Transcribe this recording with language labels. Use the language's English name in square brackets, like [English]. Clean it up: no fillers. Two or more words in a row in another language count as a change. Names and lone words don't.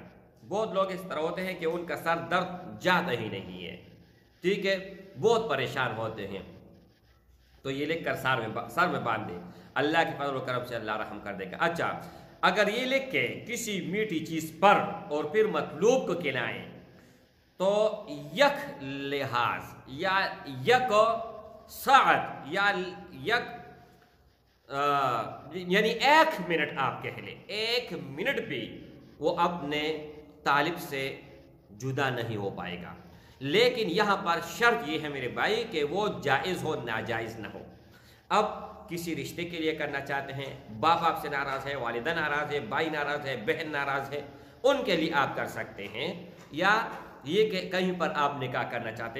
[Urdu] بہت لوگ اس طرح ہوتے ہیں کہ ان کا سر درد جاتا ہی نہیں ہے، ٹھیک ہے، بہت پریشان ہوتے ہیں، تو یہ لکھ کر سر میں باندھ دیں، اللہ کے فضل و کرم سے اللہ رحم کر دے گا۔ اچھا، اگر یہ لکھ کے کسی میٹھی چیز پر اور پھر مطلوب کو کھلائیں تو یک لحاظ یا یک ساعت یا یک یعنی 1 منٹ آپ کہہ لیں، 1 منٹ بھی وہ اپنے طالب سے جدا نہیں ہو پائے گا، لیکن یہاں پر شرط یہ ہے میرے بھائی کہ وہ جائز ہو، ناجائز نہ ہو۔ اب کسی رشتے کے لیے کرنا چاہتے ہیں، باپ آپ سے ناراض ہے، والدہ ناراض ہے، بھائی ناراض ہے، بہن ناراض ہے، ان کے لیے آپ کر سکتے ہیں، یا یہ کہ کہیں پر آپ نکاح کرنا چاہتے ہیں۔